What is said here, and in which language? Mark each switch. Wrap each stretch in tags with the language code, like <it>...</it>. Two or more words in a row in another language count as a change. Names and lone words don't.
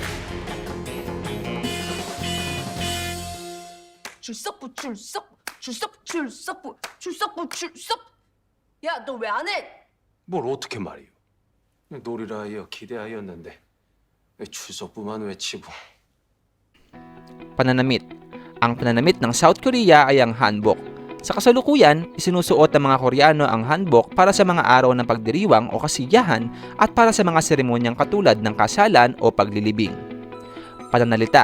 <ko>출석부 출석. 야, 너 왜 안 해? 뭘 어떻게 말이요? 놀이라 하여 기대하였는데 왜 출석부만 외치고.</ko> <tl>Pananamit. Ang pananamit ng South Korea ay ang hanbok. Sa kasalukuyan, isinusuot ng mga Koreano ang hanbok para sa mga araw ng pagdiriwang o kasiyahan at para sa mga seremonyang katulad ng kasalan o paglilibing. Pananalita.</tl>